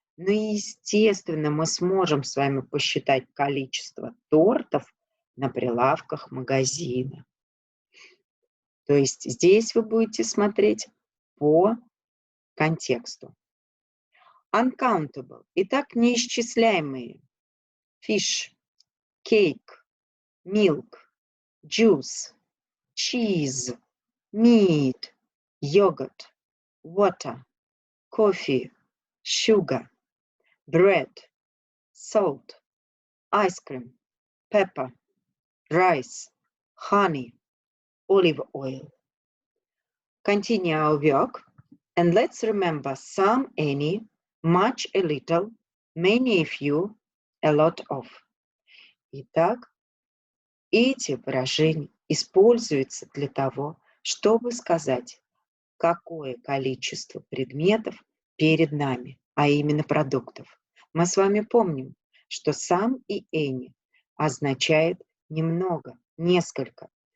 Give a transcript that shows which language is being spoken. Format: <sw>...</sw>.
<ru>Но, естественно, мы сможем с вами посчитать количество тортов на прилавках магазина. То есть здесь вы будете смотреть по контексту. Uncountable. Итак, неисчисляемые.</ru> <en>Fish, cake, milk, juice, cheese, meat, yogurt, water, coffee, sugar, bread, salt, ice cream, pepper, rice, honey, olive oil. Continue our work and let's remember some, any, much, a little, many, a few, a lot of.</en> <ru>Итак, эти выражения используются для того, чтобы сказать, какое количество предметов перед нами, а именно продуктов. Мы с вами помним, что some и any означает немного, несколько.</ru>